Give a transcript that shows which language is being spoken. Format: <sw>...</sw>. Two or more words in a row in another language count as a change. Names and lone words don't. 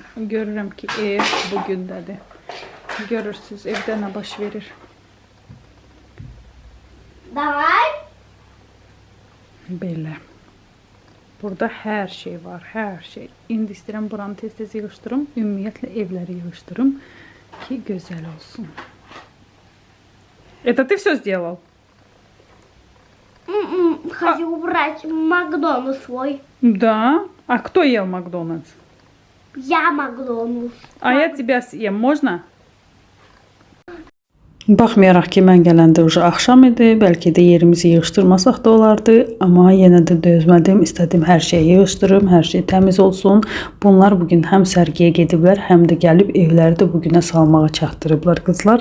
<az>Görürəm ki, ev bugündədir. Görürsünüz, evdə nə baş verir. Davay. Belə. Burada hər şey var, hər şey. İndi istəyirəm buranı tez-tez yığışdırım. Ümumiyyətlə evləri yığışdırım ki, gözəl olsun.</az> <ru>Это ты все сделал? Хочу убрать Макдональдс свой. Да. А кто ел Макдональдс? Я Maglonus. А я тебя съем, можно?</ru> <az>Baxmayaraq ki, mən gələndə уже axşam idi, bəlkə də yerimizi yığışdırmasaq da olardı, amma yenə də dözmədim, istədim hər şeyi yığışdırım, hər şey təmiz olsun. Bunlar bugün həm sərgiyə gediblər, həm də gəlib evləri də bugünə salmağa çatdırıblar qızlar.</az>